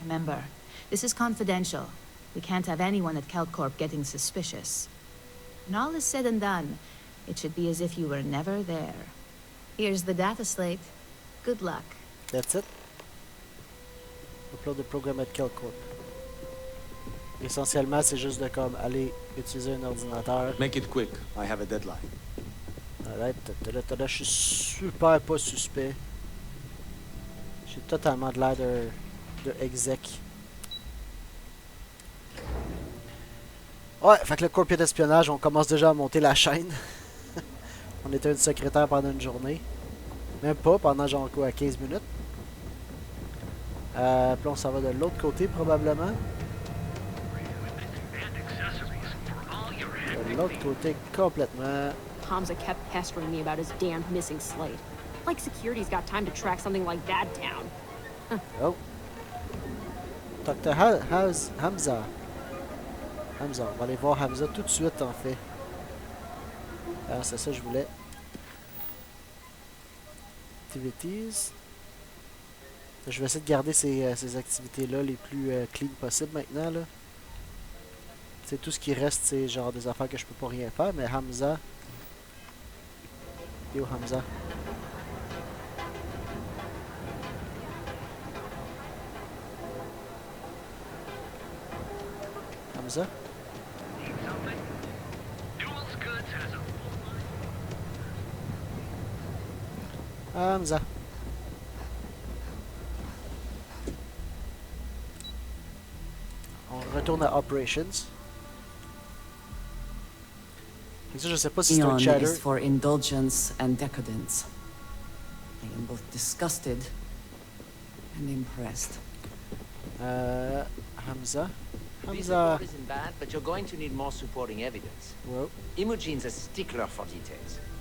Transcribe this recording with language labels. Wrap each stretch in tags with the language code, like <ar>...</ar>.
<en>Remember, this is confidential. We can't have anyone at Kelt Corp getting suspicious. When all is said and done, it should be as if you were never there. Here's the data slate. Good luck. That's it. Upload the program at Kelt Corp.</en> <fr>Essentiellement, c'est juste de comme aller utiliser un ordinateur.</fr> <en>Make it quick. I have a deadline.</en> <fr>Alright, je suis super pas suspect. J'ai totalement de l'air de exec. Ouais, fait que le corporate d'espionnage, on commence déjà à monter la chaîne. On était une secrétaire pendant une journée. Même pas, pendant genre quoi, 15 minutes. Puis là, on s'en va de l'autre côté probablement. De l'autre côté complètement.</fr> <en>Hamza kept pestering me about his damned missing slate. Like security's got time to track something like that down. Oh. Dr. Hamza.</en> <fr>Hamza, on va aller voir Hamza tout de suite en fait. Ah, c'est ça que je voulais. Activities. Je vais essayer de garder ces activités-là les plus clean possibles maintenant. Là. C'est tout ce qui reste, c'est genre des affaires que je peux pas rien faire, mais Hamza.</fr> <en>Yo Hamza. Hamza? Hamza.</en> <fr>On retourne à Operations. Et ça, je sais pas si c'est un</fr> <en>Eon chatter. is for indulgence and decadence. I am both disgusted and impressed. Hamza. This Hamza. report isn't bad, but you're going to need more supporting evidence. Whoa. Imogen's a stickler for details.</en>